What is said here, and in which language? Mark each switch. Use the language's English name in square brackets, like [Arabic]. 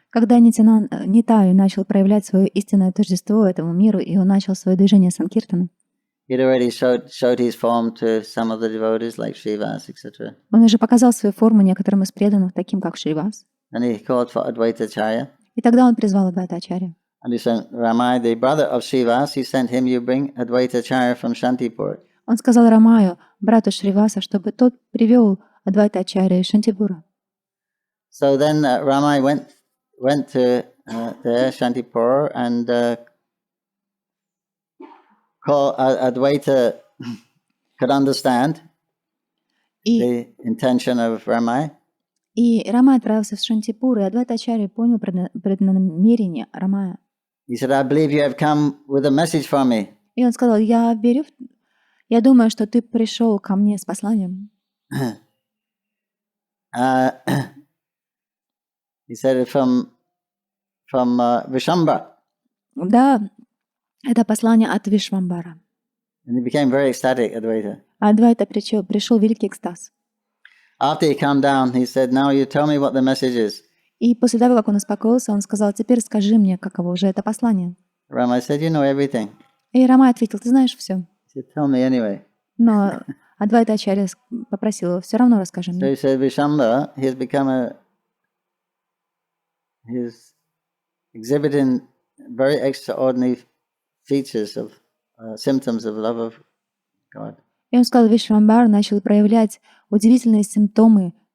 [Russian] Когда Нитаю начал проявлять свое истинное тождество этому миру, и он начал свое движение Санкиртаны, [English] He'd already showed his form to some of the devotees, like Srivas, etc. [Russian] Он уже показал свою форму некоторым из преданных, таким как Шривас. [English] And he called for Advaita Acharya. [Russian] И тогда он призвал Адвайта Acharya. [English] And he sent Ramai, the brother of Srivas, he sent him, you bring Advaita Acharya from Shantipur. [Russian] Он сказал Рамаю, брату Шриваса, чтобы тот привел Адвайта Acharya из Шантипура. [English] So then Ramai went to there, Shantipur, and Advaita could understand the intention of Ramai. [Russian] И Рамай отправился в Шантипур, и Адвайта Acharya понял преднамерение Рамая. [English] He said, I believe you have come with a message for me. [Russian] И он сказал, я думаю, что ты пришел ко мне с посланием. [English] He said it from Vishamba. [Russian] Да, это послание от Вишвамбара. [English] And he became very ecstatic, Advaita. [Russian] А Адвайта пришел великий экстаз. [English] After he calmed down, he said, now you tell me what the message is. [Russian] И после того, как он успокоился, он сказал: теперь скажи мне, каково же это послание. [English] Rama said, you know everything. [Russian] И Рама ответил: ты знаешь все. [English] He said, tell me anyway. [Russian] Но Адвайта Ачарья попросил его: все равно расскажи [English] So [Russian] мне. [English] he said, Vishamba, he's exhibiting very extraordinary features of symptoms of love of God. [Russian] И он сказал: Вишвамбар начал проявлять удивительные симптомы